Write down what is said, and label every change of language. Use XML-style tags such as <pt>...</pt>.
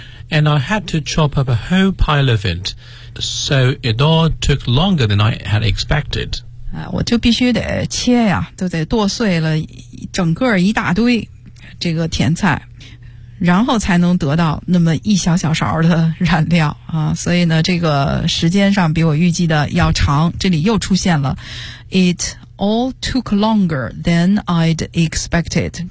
<en>And I had to chop up a whole pile of it, so it all took longer than I had expected、</en> <zh>我就必须得切呀，就得剁碎了整个一大堆这个甜菜，然后才能得到那么一小小勺的染料啊，所以呢，这个时间上比我预计的要长。这里又出现了 ，</zh> <en>It all took longer than I'd expected。</en>